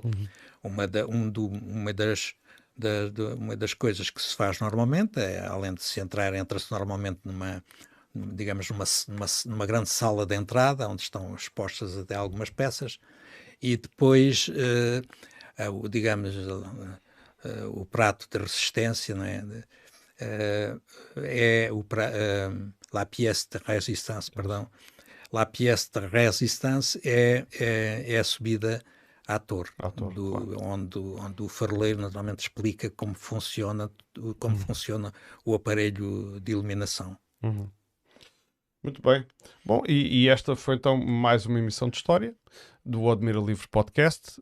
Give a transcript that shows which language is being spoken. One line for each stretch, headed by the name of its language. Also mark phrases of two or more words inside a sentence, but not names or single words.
Portuguese: Uma das coisas que se faz normalmente, além de se entrar, entra-se normalmente numa grande sala de entrada, onde estão expostas até algumas peças, e depois, o prato de resistência, não é?
French: La pièce de résistance, perdão. La pièce de résistance
Portuguese: é a subida à torre, Claro. onde o faroleiro naturalmente explica como funciona o aparelho de iluminação. Muito bem. Bom, e esta foi então mais uma emissão de história do Admira Livre Podcast.